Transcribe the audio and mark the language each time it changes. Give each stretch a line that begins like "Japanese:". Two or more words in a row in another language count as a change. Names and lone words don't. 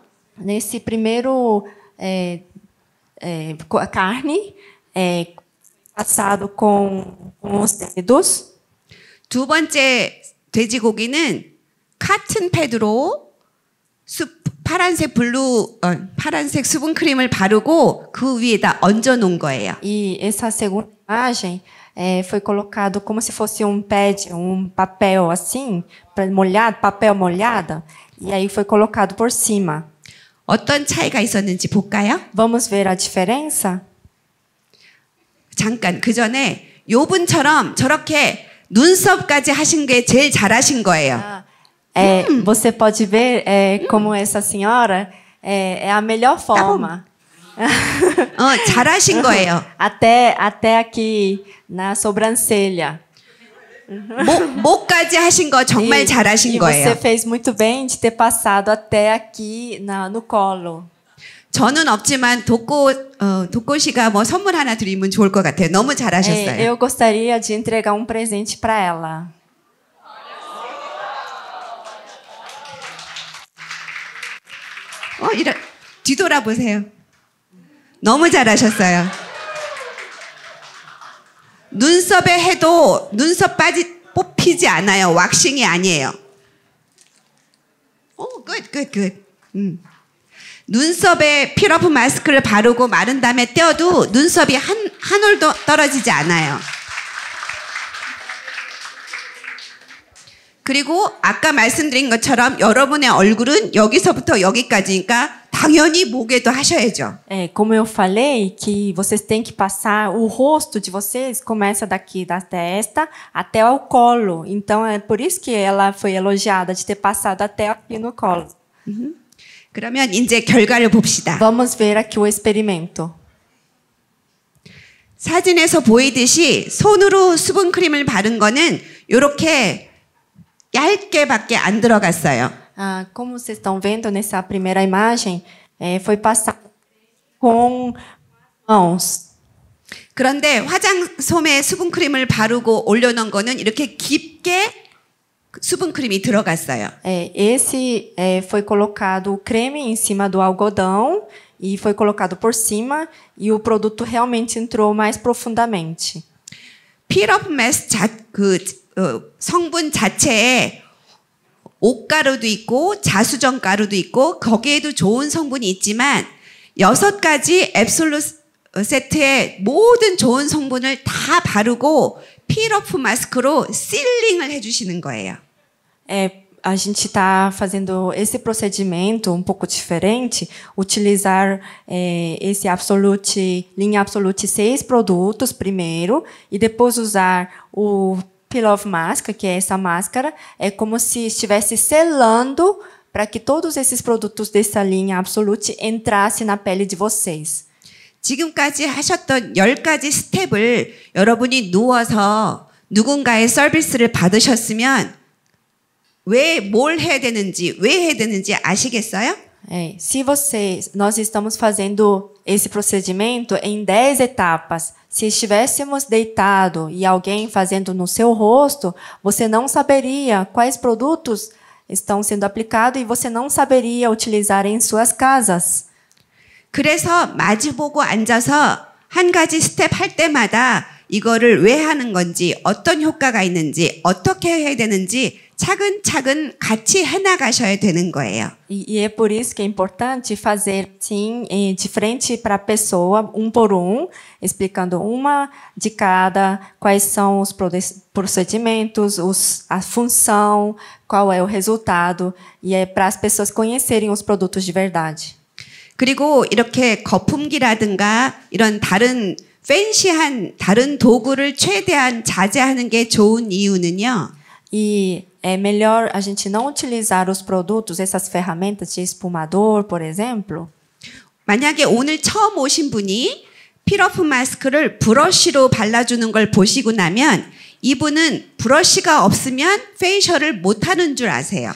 Portuguese: Nesse primeiro carne passado com os dedos.
Korean: 두 번째 돼지고기는 카튼 패드로 파란색 수분 크림을 바르고 그 위에다 얹어 놓은 거예요.
Portuguese: E essa segunda imagem foi colocado como se fosse um pad, um papel assim, molhado, papel molhado, e aí foi colocado por cima.
Korean: 어떤 차이가 있었는지 볼까요?
Portuguese: Vamos ver a diferença?
Korean: 잠깐 그 전에 요 분처럼 저렇게 눈썹까지 하신 게 제일 잘하신 거예요.
Portuguese: Você pode ver como essa senhora é a melhor forma.
Korean: 잘하신 거예요.
Portuguese: até aqui na sobrancelha.
Korean: 목까지 하신 거 정말 잘하신 거예요.
Portuguese: Você fez muito bem de ter passado até aqui no colo.
Korean: 저는 없지만 독고 씨가 뭐 선물 하나 드리면 좋을 것 같아요. 너무 잘하셨어요.
Portuguese: Eu gostaria de entregar um presente para ela.
Korean: 뒤돌아보세요. 너무 잘하셨어요. 눈썹에 해도 눈썹 뽑히지 않아요. 왁싱이 아니에요. good. 눈썹에 필러프 마스크를 바르고 마른 다음에 떼어도 눈썹이 한 올도 떨어지지 않아요. 그리고 아까 말씀드린 것처럼 여러분의 얼굴은 여기서부터 여기까지니까 당연히 목에도 하셔야죠.
Portuguese: Como eu falei, que vocês têm que passar, o rosto de vocês começa daqui da testa até ao colo. Então é por isso que ela foi elogiada de ter passado até aqui no colo.
Korean: 그러면 이제 결과를 봅시다.
Portuguese: Vamos ver aqui o experimento.
Korean: 사진에서 보이듯이 손으로 수분 크림을 바른 거는 이렇게 얇게밖에 안 들어갔어요.
Portuguese: Como vocês estão vendo nessa primeira imagem, foi passado com mãos.
Korean: 그런데 화장솜에 수분 크림을 바르고 올려놓은 거는 이렇게 깊게 수분 크림이 들어갔어요.
Portuguese: Esse foi colocado o creme em cima do algodão e foi colocado por cima e o produto realmente entrou mais profundamente.
Korean: 필러프 마스크 성분 자체에 옥가루도 있고 자수정 가루도 있고 거기에도 좋은 성분이 있지만 6가지 앱솔루 세트의 모든 좋은 성분을 다 바르고 필러프 마스크로 실링을 해주시는 거예요.
Portuguese: A gente está fazendo esse procedimento um pouco diferente, utilizar esse linha Absolute 6 produtos primeiro e depois usar o Peel Off Mask, que é essa máscara, é como se estivesse selando para que todos esses produtos dessa linha Absolute entrassem na pele de vocês.
Korean: 지금까지 하셨던 10가지 스텝을 여러분이 누워서 누군가의 서비스를 받으셨으면 왜 해야 되는지 아시겠어요?
Portuguese: Nós estamos fazendo esse procedimento em 10 etapas. Se estivéssemos deitado e alguém fazendo no seu rosto, você não saberia quais produtos estão sendo aplicados e você não saberia utilizar em suas casas.
Korean: 그래서 마주보고 앉아서 한 가지 스텝 할 때마다 이거를 왜 하는 건지, 어떤 효과가 있는지, 어떻게 해야 되는지 차근차근 같이 해나가셔야 되는 거예요.
Portuguese: E é por isso que é importante fazer sim de frente para a pessoa, um por um, explicando uma de cada, quais são os procedimentos, a função, qual é o resultado, e é para as pessoas conhecerem os produtos de verdade.
Korean: 그리고 이렇게 거품기라든가 이런 다른 팬시한 다른 도구를 최대한 자제하는 게 좋은 이유는요.
Portuguese: E é melhor a gente não utilizar os produtos, essas ferramentas de espumador, por exemplo.
Korean: 만약에 오늘 처음 오신 분이 필러프 마스크를 브러쉬로 발라주는 걸 보시고 나면 이분은 브러쉬가 없으면 페이셜을 못하는 줄 아세요.